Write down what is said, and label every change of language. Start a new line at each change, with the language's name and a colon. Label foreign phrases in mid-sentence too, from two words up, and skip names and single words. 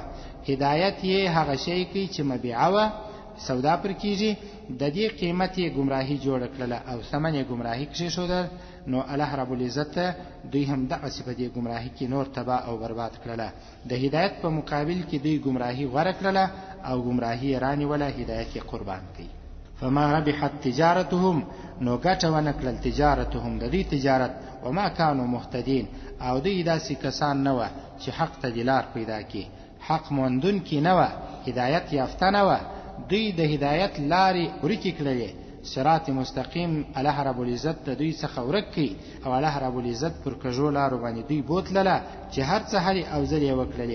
Pashto: هدایت یې هغه شی کوي چې مبيعه و، سودا پر کیږي، د دې قیمت یې گمراهی جوړ کړله او ثمن یې گمراهی کړی شو. نو الله رب العزت دوی هم دغه صفت یې گمراهی کې نور تباہ او برباد کړله. د هدایت په مقابل کې دوی گمراهی غوره کړله او گمراهی رانی ولا هدایت یې قربان کړي.
Arabic: فما ربحت تجارتهم،
Pashto: نو ګټه ونه کړل تجارتهم د دې تجارت،
Arabic: وما كانوا مهتدين،
Pashto: او دوی داسې کسان نه و چې حق ته دلار پیدا کړي، حق موندون کې نه و، هدایت یافته نه و. دوی د هدایت لارې ورکې کړلې، صراط مستقیم الله رب العزت د دوی څخه ورک کړي او الله رب العزت پر کژو لارو باندې دوی بوتلله چې هر څه هلې او ځلې وکړلې.